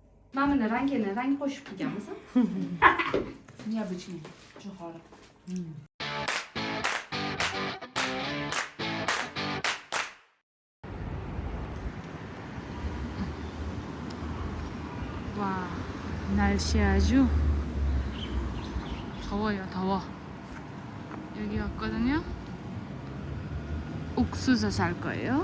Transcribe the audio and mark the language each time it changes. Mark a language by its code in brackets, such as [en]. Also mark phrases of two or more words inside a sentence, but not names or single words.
[uz] Mana buni rangini rang qo'shib qilganmiz. Необычный. Jo'xori. [ko] 와, 날씨 아주 더워요, 더워. 여기 왔거든요. 옥수수 살 거예요.